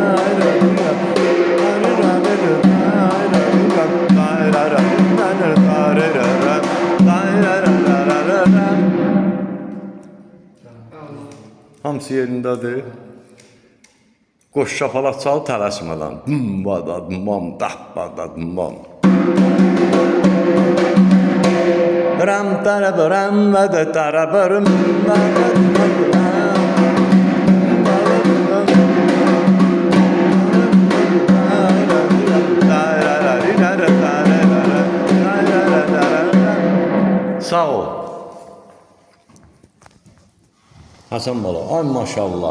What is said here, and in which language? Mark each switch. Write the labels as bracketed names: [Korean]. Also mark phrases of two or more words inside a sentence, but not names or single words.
[Azerbaijani] Hamısı yerindədir. Qoş şapalaq çal tələsmədən. Dum bada dum dah bada dum. Ram tarabaram bada tarabaram bada Sağ ol. Hasan bala, ay maşallah.